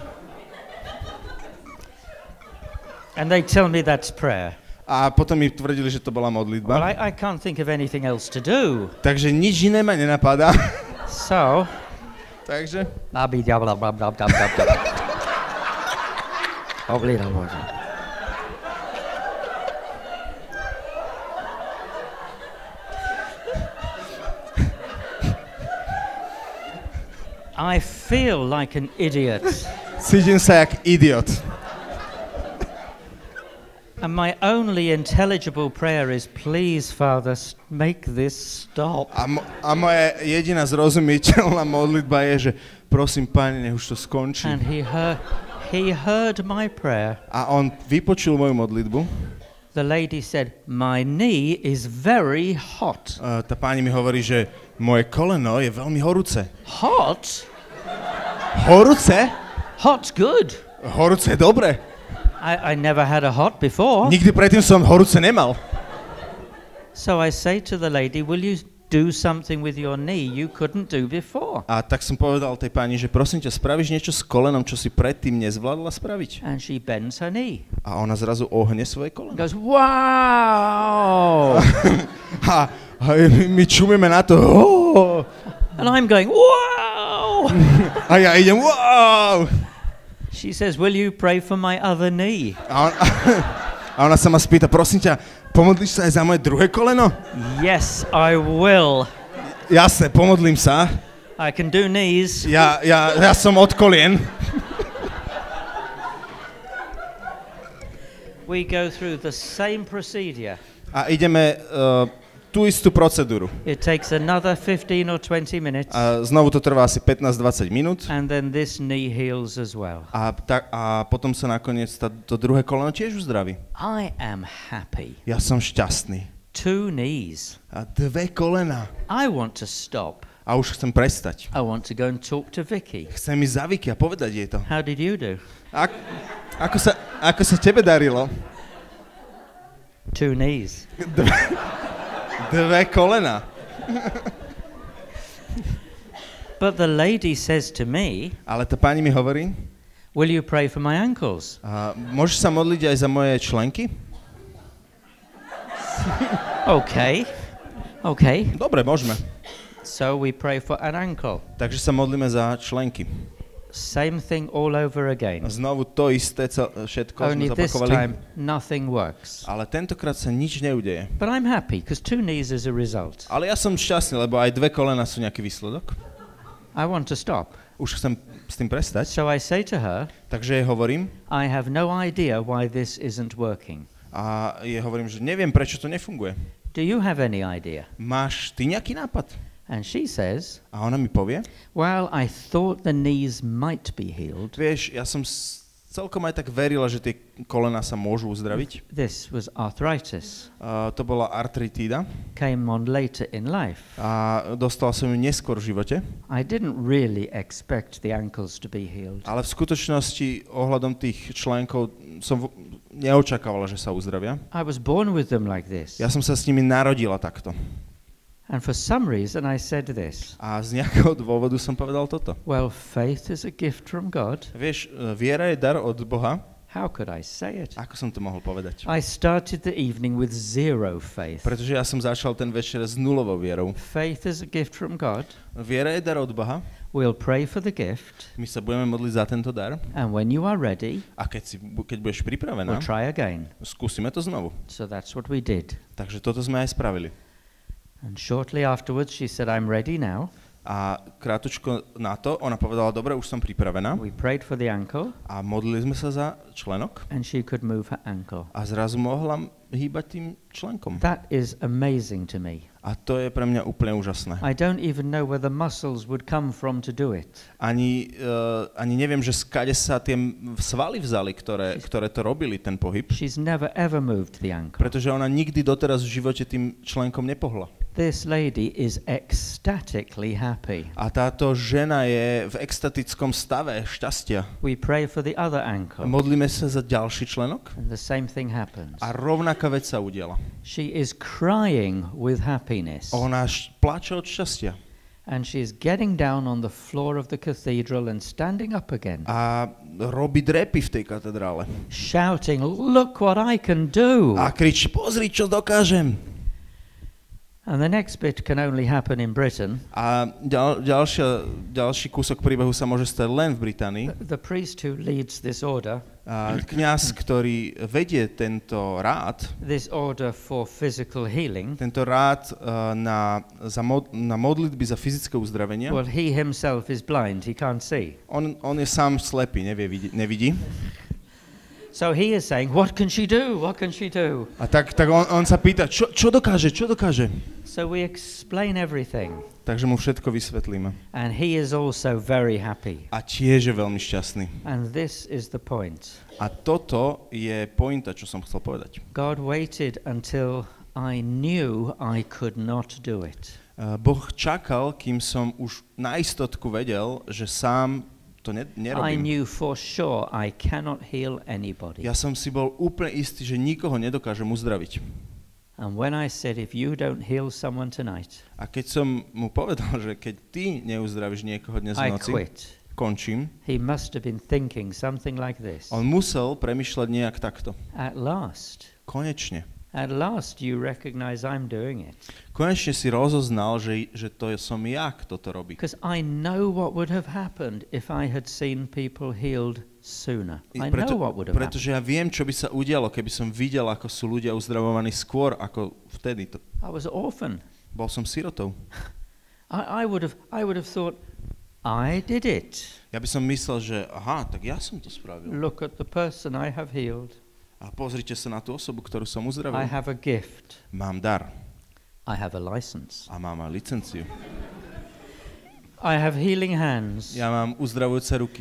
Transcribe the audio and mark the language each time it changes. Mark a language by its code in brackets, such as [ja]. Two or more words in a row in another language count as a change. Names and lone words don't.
[en] And they tell me that's prayer. [sk] A potom mi tvrdili, že to bola modlitba. [en] Well, I can't think of anything else to do. [sk] Takže nič iné ma nenapadá. [en] So, [sk] Takže? [en] I feel like an idiot. [sk] Cítim sa jak idiot. [en] And my only intelligible prayer is, please, Father, make this stop. [sk] A moja jediná zrozumiteľná modlitba je, že prosím, Pane, nech už to skončí. [en] And he heard my prayer. [sk] A on vypočul moju modlitbu. [en] The lady said, my knee is very hot. [sk] Tá pani mi hovorí, že moje koleno je veľmi horúce. [en] Hot? [sk] Horúce? [en] Hot's good. [sk] Horúce je dobre. [en] I never had a hot before. [sk] Nikdy predtým som horúce nemal. [en] So I say to the lady, will you do something with your knee you couldn't do before? [sk] A tak som povedal tej pani, že prosím ťa, spravíš niečo s kolenom, čo si predtým nezvládla spraviť? [en] And she bends her knee. [sk] A ona zrazu ohne svoje koleno. [en] Goes, wow! [sk] A my čumíme na to. Oh! [en] And I'm going, wow! [sk] A ja idem, wow! [en] She says, will you pray for my other knee? [sk] A ona sa ma spýta, prosím ťa, pomodlíš sa aj za moje druhé koleno? [en] Yes, I will. [sk] Jasne, pomodlím sa. [en] I can do knees. [sk] Ja som od kolien. [en] We go through the same procedure. [sk] A ideme tú istú procedúru. [en] It takes another 15 or 20 minutes. [sk] A znovu to trvá asi 15-20 minút. [en] And then this knee heals as well. [sk] A potom sa nakoniec to druhé koleno tiež uzdraví. [en] I am happy. [sk] Ja som šťastný. [en] 2 knees. [sk] A 2 kolena. [en] I want to stop. [sk] A už chcem prestať. [en] I want to go and talk to Vicki. [sk] Chcem ísť za Vicki a povedať jej to. [en] How did you do? [sk] Ako sa tebe darilo? [en] 2 knees. [sk] 2 kolena. [en] But the lady says to me, [sk] Ale tá pani mi hovorí, [en] will you pray for my ankles? [sk] Môžeš sa modliť aj za moje členky? [en] Okay. [sk] Dobre, môžeme. [en] So we pray for an ankle. [sk] Takže sa modlíme za členky. [en] Same thing all over again. [sk] Znovu to isté, všetko [en] Only [sk] sme [en] this [sk] zapakovali. [en] time nothing works. [sk] Ale tentokrát sa nič neudeje. [en] But I'm happy because 2 knees is a result. [sk] Ale ja som šťastný, lebo aj 2 kolena sú nejaký výsledok. [en] I want to stop. [sk] Už chcem s tým prestať. [en] So I say to her, [sk] Takže jej hovorím. [en] I have no idea why this isn't working. [sk] A jej hovorím, že neviem, prečo to nefunguje. [en] Do you have any idea? [sk] Máš ty nejaký nápad? [en] And she says, [sk] A ona mi povie. [en] well, I thought the knees might be healed. [sk] Vieš, ja som celkom aj tak verila, že tie kolena sa môžu uzdraviť. [en] This was arthritis. [sk] To bola artritída. [en] Came on later in life. [sk] A dostal som ju neskôr v živote. [en] I didn't really expect the ankles to be healed. [sk] Ale v skutočnosti ohľadom tých členkov som neočakávala, že sa uzdravia. [en] I was born with them like this. [sk] Ja som sa s nimi narodila takto. [en] And for some reason I said this. [sk] A z nejakého dôvodu som povedal toto. [en] Well, faith is a gift from God. [sk] Vieš, viera je dar od Boha. [en] How could I say it? [sk] Ako som to mohol povedať? [en] I started the evening with 0 faith. [sk] Pretože ja som začal ten večer s nulovou vierou. [en] Faith is a gift from God. [sk] Viera je dar od Boha. [en] We'll pray for the gift. [sk] My sa budeme modliť za tento dar. [en] And when you are ready, [sk] A keď budeš pripravená, [en] we'll try again. [sk] skúsime to znovu. [en] So that's what we did. [sk] Takže toto sme aj spravili. [en] And shortly afterwards she said, I'm ready now. [sk] A krátko na to ona povedala, dobre, už som pripravená. [en] We prayed for the ankle. [sk] A modlili sme sa za členok. [en] And she could move her ankle. [sk] A zrazu mohla hýbať tým členkom. [en] That is amazing to me. [sk] A to je pre mňa úplne úžasné. [en] I don't even know where the muscles would come from to do it. [sk] Ani neviem, že skade sa tie svaly vzali, ktoré to robili, ten pohyb. [en] She's never ever moved the ankle. [sk] Pretože ona nikdy doteraz v živote tým členkom nepohla. [en] This lady is ecstatically happy. [sk] A táto žena je v extatickom stave šťastia. [en] We pray for the other ankle. [sk] Modlíme sa za ďalší členok. [en] And the same thing happens. [sk] A rovnaká vec sa udiela. [en] She is crying with happiness. [sk] Ona plače od šťastia. [en] And she is getting down on the floor of the cathedral and standing up again. [sk] A robí drepy v tej katedrále. [en] Shouting, look what I can do. [sk] A kričí, pozri, čo dokážem. [en] And the next bit can only happen in Britain. [sk] A ďalší kúsok príbehu sa môže stať len v Británii. [en] The priest who leads this order, [sk] kňaz, ktorý vedie tento rád, [en] this order for physical healing, [sk] tento rád na modlitby za fyzické uzdravenie, [en] well, he himself is blind, he can't see. [sk] on je sám slepý, nevidí. [en] So he is saying, what can she do? What can she do? [sk] A tak on sa pýta, čo dokáže? [en] So we explain everything. [sk] Takže mu všetko vysvetlíme. [en] And he is also very happy. [sk] A tiež je veľmi šťastný. [en] And this is the point. [sk] A toto je pointa, čo som chcel povedať. [en] God waited until I knew I could not do it. [sk] Boh čakal, kým som už na istotku vedel, že sám to nerobím. [en] I knew for sure I cannot heal anybody. [sk] Ja som si bol úplne istý, že nikoho nedokážem uzdraviť. [en] And when I said, if you don't heal someone tonight, [sk] A keď som mu povedal, že keď ty neuzdravíš niekoho dnes v [en] I [sk] noci, [en] quit. [sk] končím, [en] He must have been thinking something like this. [sk] on musel premýšľať nejak takto. [en] At last you recognize I'm doing it. [sk] Konečne si rozoznal, že to som ja, kto to robí. [en] Because I know what would have happened if I had seen people healed sooner. I know what would have happened. [sk] Pretože ja viem, čo by sa udialo, keby som videl, ako sú ľudia uzdravovaní skôr, ako vtedy. [en] I was an orphan. [sk] Bol som sirotou. [en] I would have thought, I did it. [sk] Ja by som myslel, že aha, tak ja som to spravil. [en] Look at the person I have healed. [sk] A pozrite sa na tú osobu, ktorú som [en] I [sk] uzdravil. [en] have a gift. [sk] Mám dar. [en] I have a license. [sk] A mám aj licenciu. [en] I have healing hands. [sk] Ja mám uzdravujúce ruky.